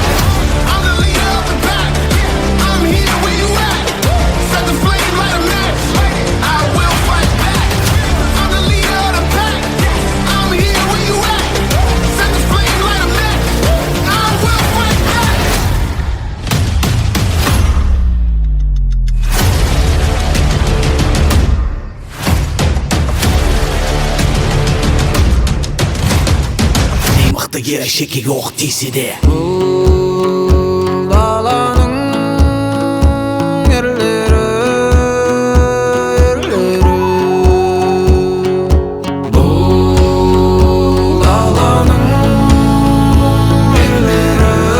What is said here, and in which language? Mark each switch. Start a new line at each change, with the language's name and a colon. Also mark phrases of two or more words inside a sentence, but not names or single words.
English: I'm the leader of the pack, I'm here where you at. Set the flame, light a match, I will fight back. I'm the leader of the pack, I'm here where you at. Set the flame, light a match, I will fight back.
Kazakh: Ей мықты керек шекеге оқ тисе де. Бұл даланың ерлері, бұл даланың ерлері.